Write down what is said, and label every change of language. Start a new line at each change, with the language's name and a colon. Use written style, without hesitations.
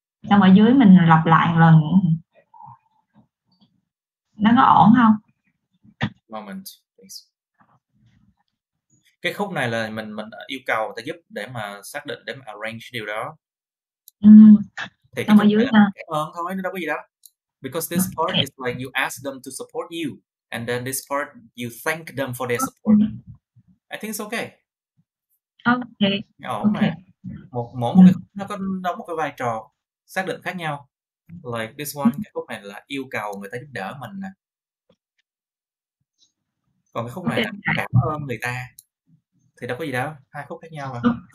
Vietnamese: Xong ở dưới mình lặp lại một lần nữa. Nó có ổn không?
English: Moment, please.
Vietnamese: Cái khúc này là mình yêu cầu người ta giúp để mà xác định, để mà arrange điều đó. Thì cái khúc này là cảm ơn thôi, nó đâu có gì đâu.
English: Because this part is like you ask them to support you, and then this part you thank them for their support. I think it's okay. Okay.
Vietnamese: Ổn mà. Mỗi một cái khúc nó có đóng một cái vai trò xác định khác nhau.
English: Like this one,
Vietnamese: cái khúc này là yêu cầu người ta giúp đỡ mình nè. Còn cái khúc này là cảm ơn người ta. Thì đâu có gì đâu, hai khúc khác nhau mà.